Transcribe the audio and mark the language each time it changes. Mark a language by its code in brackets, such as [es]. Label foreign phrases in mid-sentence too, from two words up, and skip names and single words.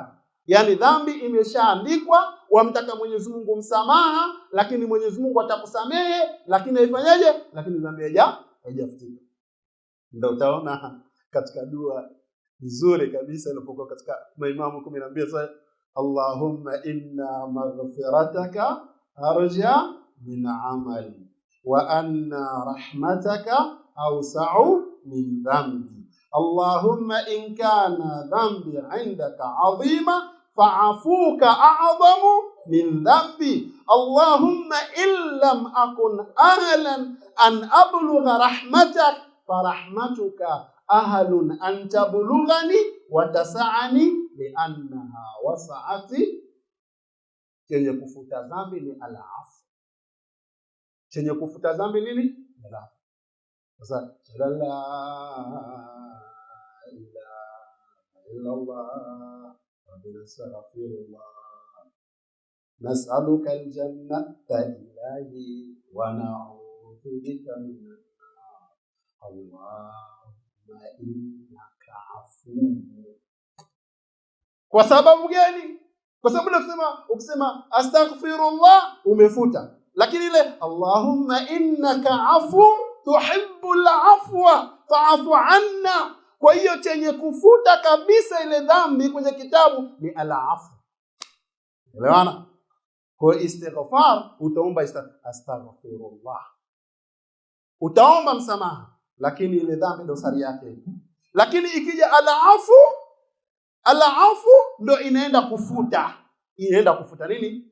[sw] Yani dhambi imeshaandikwa, wamtaka Mwenyezi Mungu msamaha, lakini Mwenyezi Mungu atakusamehe, lakini haifanyaje? Lakini dhambi haijafutika. Ndio utaona katika dua nzuri kabisa ilipokuwa katika Maimamu 12 sasa, [ar] اللهم إن مغفرتك أرجى من عملي وأن رحمتك أوسع من ذنبي. اللهم إن كان ذنبي عندك عظيما فعفوك أعظم من ذنبي. اللهم إن لم أكن أهلا أن أبلغ رحمتك فرحمتك أهل أن تبلغني وتسعني لأنها وسعت. [sw] Chenye kufuta dhambi ni al-afu. Chenye kufuta dhambi nini? Al-afu. [ar] Sasa لا إله إلا الله وأستغفر الله نسألك الجنة إلهي ونعوذ بك من النار اللهم إنك عفو. [sw] Kwa sababu gani? Kwa sababu ukisema astaghfirullah umefuta, lakini ile [ar] اللهم إنك عفو تحب العفو فاعف عنا. [sw] Kwa hiyo chenye kufuta kabisa ile dhambi kwenye kitabu ni al-afu. Elewana? Kwa istighfar utaomba astaghfirullah, utaomba msamaha, lakini ile dhambi dosari yake. Lakini ikija al-afu ndo inaenda kufuta nini?